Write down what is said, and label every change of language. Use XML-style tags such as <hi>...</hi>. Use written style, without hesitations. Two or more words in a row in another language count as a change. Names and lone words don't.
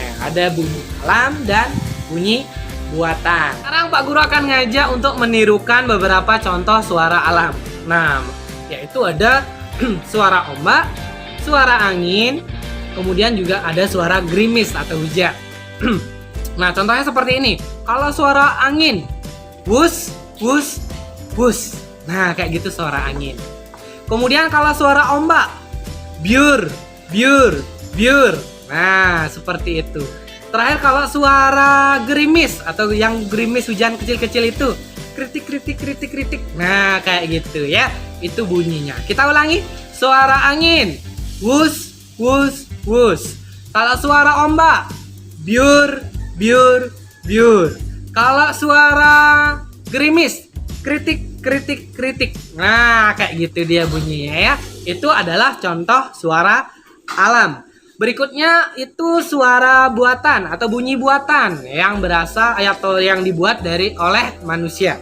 <id>Ada bunyi alam dan bunyi buatan. Sekarang Pak Guru akan ngajak untuk menirukan beberapa contoh suara alam. Nah, yaitu ada suara ombak, suara angin, kemudian juga ada suara gerimis atau hujan. Nah, contohnya seperti ini. Kalau suara angin, wus, wus, wus. Nah, kayak gitu suara angin. Kemudian kalau suara ombak, biur, biur, biur. Nah, seperti itu. Terakhir kalau suara gerimis atau yang gerimis hujan kecil-kecil itu, kritik, kritik, kritik, kritik. Nah, kayak gitu ya. Itu bunyinya. Kita ulangi. Suara angin, wus, wus, wus. Kalau suara ombak, biur, biur, biur. Kalau suara gerimis, kritik, kritik, kritik. Nah, kayak gitu dia bunyinya ya. Itu adalah contoh suara alam. Berikutnya itu suara buatan atau bunyi buatan yang berasal atau yang dibuat oleh manusia.</id>